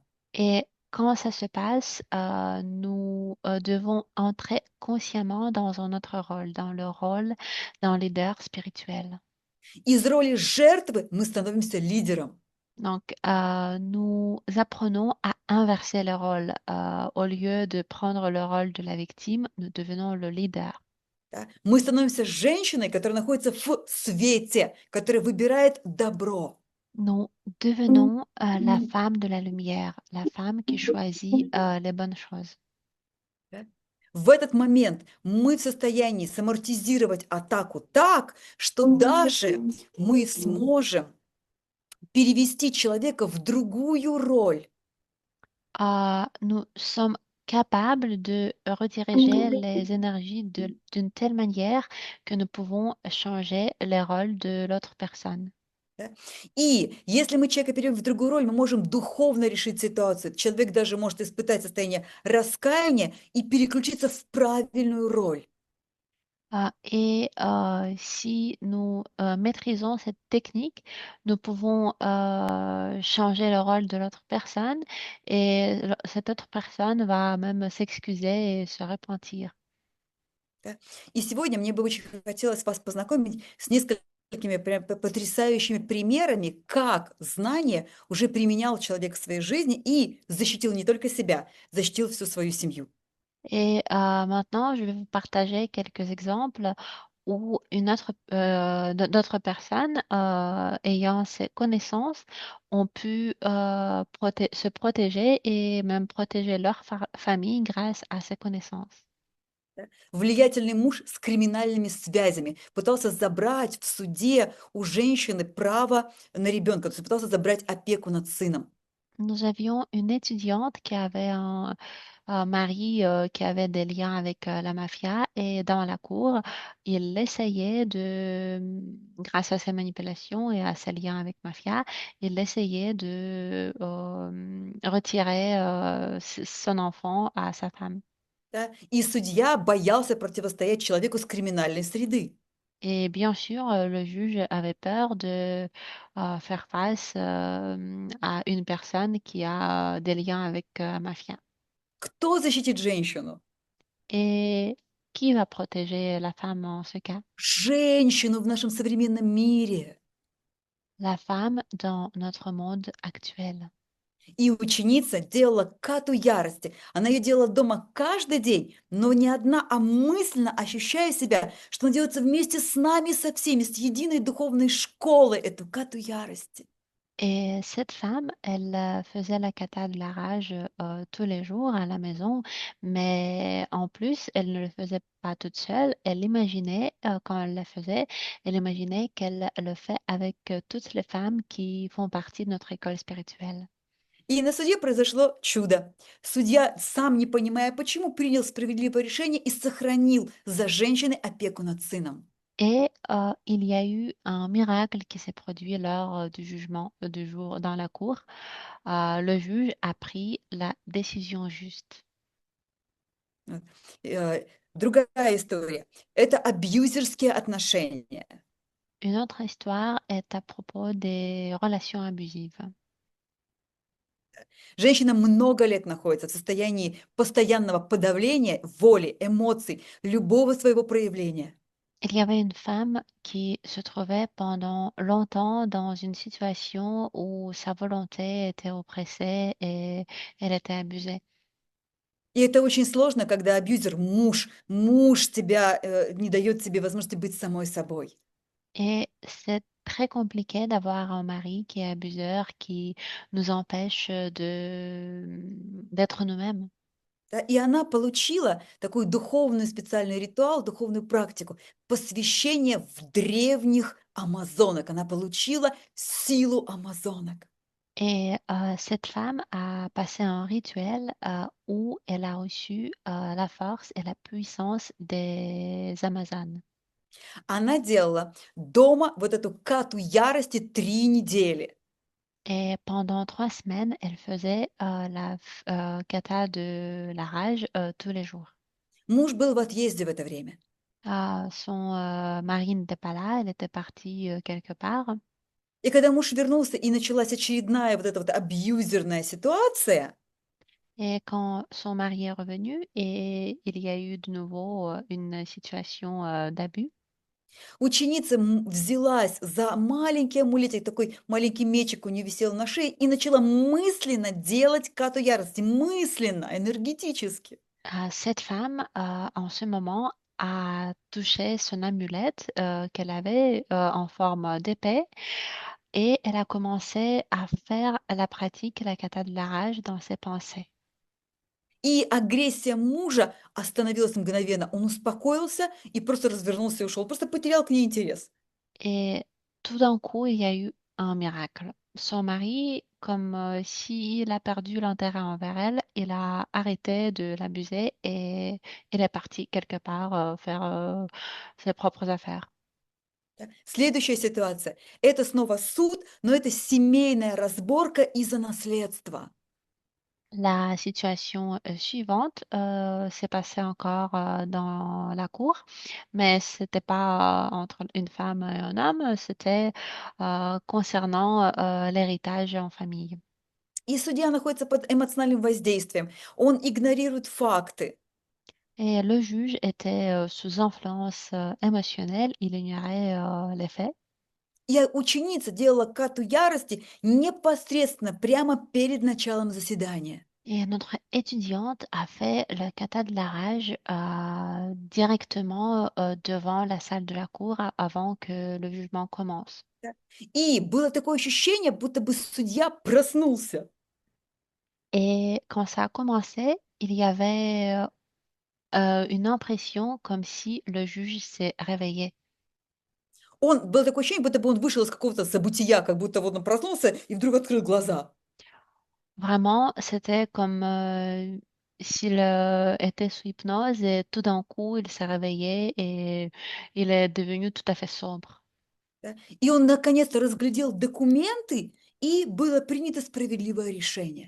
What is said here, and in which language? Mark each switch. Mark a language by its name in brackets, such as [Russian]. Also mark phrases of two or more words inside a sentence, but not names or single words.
[French] Et quand ça se passe, nous devons entrer consciemment dans un autre rôle, dans le rôle d'un leader spirituel. [Russian] Из роли жертвы мы становимся лидером. [French] Donc, nous apprenons à inverser le rôle. Au lieu de prendre le rôle de la victime, nous devenons le leader. [Russian] Да? Мы становимся женщиной, которая находится в свете, которая выбирает добро. [French] Nous Devenons la femme de la lumière, la femme qui choisit les bonnes choses. [Russian] Да. В этот момент мы в состоянии самортизировать атаку так, что даже мы сможем перевести человека в другую роль. [French] Nous sommes capables de rediriger les énergies d'une telle manière que nous pouvons changer les rôles de l'autre personne. [Russian] Да. И если мы человека переводим в другую роль, мы можем духовно решить ситуацию. Человек даже может испытать состояние раскаяния и переключиться в правильную роль. [French] Si nous maîtrisons cette technique, nous pouvons changer le rôle de l'autre personne et cette autre personne va même s'excuser et se repentir. [Russian] Да. И сегодня мне бы очень хотелось вас познакомить с несколькими прям потрясающими примерами, как знание уже применял человек в своей жизни и защитил не только себя, защитил всю свою семью. [French] Maintenant, je vais vous partager quelques exemples où d'autres personnes ayant ces connaissances ont pu se protéger et même protéger leur famille grâce à ces connaissances. [Russian] Да. Влиятельный муж с криминальными связями пытался забрать в суде у женщины право на ребенка, то есть пытался забрать опеку над сыном. [French] Nous avions une étudiante qui avait un mari qui avait des liens avec la mafia et dans la cour, il essayait grâce à ses manipulations et à ses liens avec mafia, il essayait de retirer son enfant à sa femme. [Russian] Да. И судья boyался противостоять человеку с криминальной среды. [French] Et bien sûr, le juge avait peur de faire face à une personne qui a des liens avec la mafia. [Russian] Кто защитит женщину? [French] Et qui va protéger la femme en ce cas? [Russian] Женщину в нашем современном мире. [French] La femme dans notre monde actuel. [Russian] И ученица делала кату ярости. Она ее делала дома каждый день, но не одна, а мысленно ощущая себя, что она делается вместе с нами, со всеми, с единой духовной школой, эту кату ярости. [French] Et cette femme, elle faisait la cata de la rage tous les jours à la maison, mais en plus, elle ne le faisait pas toute seule. Elle imaginait, quand elle le faisait, elle imaginait qu'elle le fait avec toutes les femmes qui font partie de notre école spirituelle. [Russian] И на суде произошло чудо. Судья, сам не понимая почему, принял справедливое решение и сохранил за женщиной опеку над сыном. [French] Et il y a eu un miracle qui s'est produit lors du jugement du jour dans la cour. Le juge a pris la décision juste. [Russian] Вот. Другая история. Это абьюзерские отношения. [French] Une autre histoire est à propos des relations abusives. [Russian] Женщина много лет находится в состоянии постоянного подавления воли, эмоций, любого своего проявления. [French] Il y avait une femme qui se trouvait pendant longtemps dans une situation où sa volonté était oppressée et elle était abusée. [Russian] И это очень сложно, когда абьюзер муж тебя не дает тебе возможности быть самой собой. [French] Et c'est très compliqué d'avoir un mari qui est abuseur, qui nous empêche d'être nous-mêmes. [Russian] Да, и она получила такой духовный специальный ритуал, духовную практику, посвящение в древних амазонок. Она получила силу амазонок. [French] Et cette femme a passé un rituel où elle a reçu la force et la puissance des Amazones. [Russian] Она делала дома вот эту кату ярости 3 недели. [French] Et pendant 3 semaines, elle faisait kata de la rage tous les jours. [Russian] Муж был в отъезде в это время. [French] Son mari n'était pas là, elle était partie quelque part. [Russian] И когда муж вернулся и началась очередная вот эта вот абьюзерная ситуация, [French] Et quand son mari est revenu et il y a eu de nouveau une situation d'abus, [Russian] ученица взялась за маленький амулетик, такой маленький мечик у нее висел на шее, и начала мысленно делать кату ярости, мысленно, энергетически. [French] cette femme, en ce moment, a touché son amulette qu'elle avait en forme d'épée et elle a commencé à faire la pratique, la kata de la rage dans ses pensées. [Russian] И агрессия мужа остановилась мгновенно. Он успокоился и просто развернулся и ушел. Просто потерял к ней интерес. [French] Et tout d'un coup, il y a eu un miracle. Son mari, comme s'il a perdu l'intérêt envers elle, il a arrêté de l'abuser et il est parti quelque part faire ses propres affaires. [Russian] Да. Следующая ситуация. Это снова суд, но это семейная разборка из-за наследства. [French] La situation suivante s'est passée encore dans la cour, mais c'était pas entre une femme et un homme, c'était concernant l'héritage en famille. [Russian] И судья находится под эмоциональным воздействием. Он игнорирует факты. [French] Et le juge était sous influence émotionnelle, il ignorait les faits. [Russian] И ученица делала кату ярости непосредственно, прямо перед началом заседания. [French] Et notre étudiante a fait le kata de la rage directement devant la salle de la cour avant que le jugement commence. [Russian] Да. И было такое ощущение, будто бы судья проснулся. [French] Et quand ça a commencé, il y avait une impression comme si le juge s'est réveillé. [Russian] Было такое ощущение, будто бы он вышел из какого-то забытия, как будто вот он проснулся и вдруг открыл глаза. [French] Vraiment, c'était comme s'il était sous hypnose et tout d'un coup, il s'est réveillé et il est devenu tout à fait sombre. [Russian] Да. И он наконец-то разглядел документы, и было принято справедливое решение.